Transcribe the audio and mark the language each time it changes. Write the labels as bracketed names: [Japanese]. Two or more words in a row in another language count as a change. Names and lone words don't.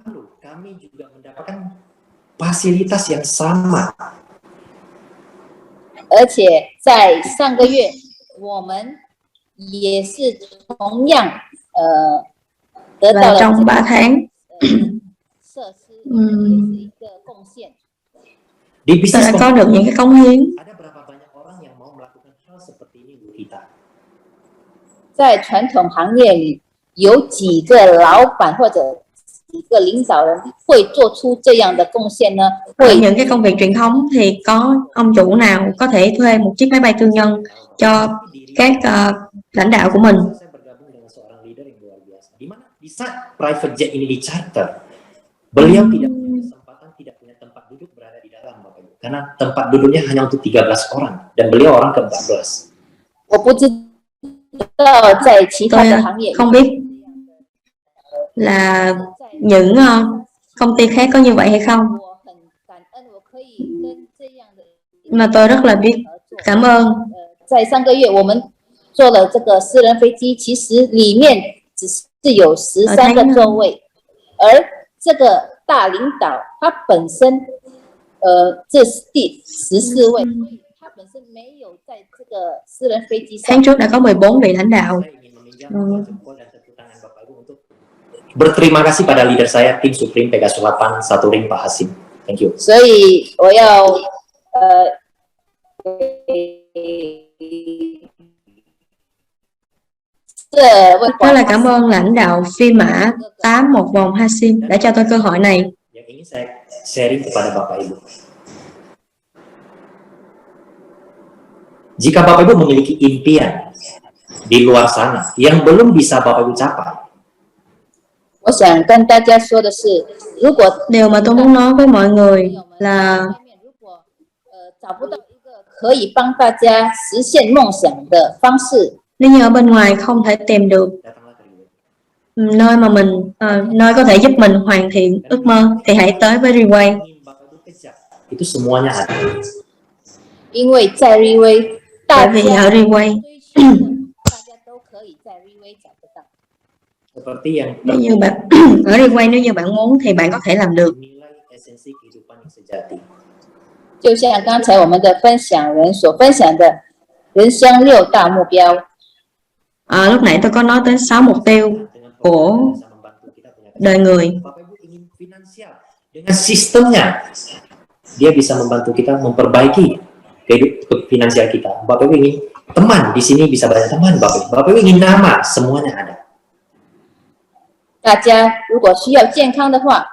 [Indonesian] Lalu kami juga mendapatkan fasilitas yang sama. [Chinese] 而且在上个月，我们也是同样得到 [Vietnamese] Và [Chinese] 了 [Vietnamese] trong 3 tháng [Chinese] 设施，也是一个贡献。 [Indonesian] Di [Vietnamese] tôi [Indonesian] bisnis [Vietnamese] đã có được những cái cống hiến. [Indonesian] ada berapa banyak orang yang mau melakukan hal seperti ini Bu Rita? [Chinese] 在传统行业里，有几个老板或者几个领导人会做出这样的贡献呢？ [Vietnamese] Ở [Chinese] 会 [Vietnamese] những cái công việc truyền thống thì có ông chủ nào có thể thuê một chiếc máy bay tư nhân cho các lãnh đạo của mình. [Indonesian] Saya bergabung dengan seorang leader yang luar biasa. Di mana di saat [English] private jet [Indonesian] ini di-charter, beliau tidak punya kesempatan, tidak punya tempat duduk berada di dalam, Bapak Ibu. Karena tempat duduknya hanya untuk 13 orang dan beliau orang ke-14. [Chinese] 我不知道在其他 [Vietnamese] Tôi [Chinese] 的行业 [Vietnamese] không biết là những công ty khác có như vậy hay không, [Chinese] 我很感恩，我可以跟这样的 [Vietnamese] mà tôi rất là biết [Chinese] 合作。 [Vietnamese] cảm ơn. [Chinese] 在上个月我们做了这个私人飞机，其实里面只是有13个座位，而这个大领导他本身，这是第14位，所以他本身没有在这个私人飞机上 [Vietnamese] Tháng。trước đã có 14 vị lãnh đạo. [Indonesian] Saya ingin meminjam dua jempol dan tepuk tangan Bapak Ibu untuk berterima kasih pada leader saya, tim Supreme Pegasus 8 1 Ring Pak Hasim. [English] Thank you. [Chinese] 所以我要给 [Vietnamese] Rất là cảm ơn lãnh đạo phi mã 8 một vòng Hashim đã cho tôi cơ hội này. [Indonesian] Yang ingin saya sharing kepada Bapak Ibu. Jika Bapak Ibu memiliki impian di luar sana yang belum bisa Bapak Ibu capai, [Chinese] 我想跟大家说的是，如果 [Vietnamese] Điều mà tôi muốn nói với mọi người là [Chinese] 如果找不到一个可以帮大家实现梦想的方式， [Vietnamese] nếu như ở bên ngoài không thể tìm được [Indonesian] datanglah ke Riway. [Vietnamese] nơi mà mình nơi có thể giúp mình hoàn thiện ước mơ thì hãy tới với Reway. [Indonesian] Ingin Bapak Ibu kejar, itu semuanya ada. [Chinese] 因为在 Reway， 大 [Vietnamese] Bởi vì [Chinese] 家 [Vietnamese] ở Reway [Chinese] 追求的，大家都可以在 Reway 找得到。 [Indonesian] Seperti yang [Vietnamese] nếu như bạn ở Reway nếu như bạn muốn thì bạn có thể làm được. [Indonesian] nilai esensi kehidupan yang sejati. [Chinese] 就像刚才我们的分享人所分享的人生6大目标， [Vietnamese] Lúc nãy tôi có nói tới 6 mục tiêu [Indonesian] Dengan [Vietnamese] của [Indonesian] program yang bisa membantu kita punya [Vietnamese] đời người. [Indonesian] Bapak Ibu ingin finansial dengan sistemnya, dia bisa membantu kita memperbaiki kehidupan finansial kita. Bapak Ibu ingin teman, di sini bisa banyak teman. Bapak Ibu ingin nama, semuanya ada. [Chinese] 大家如果需要健康的话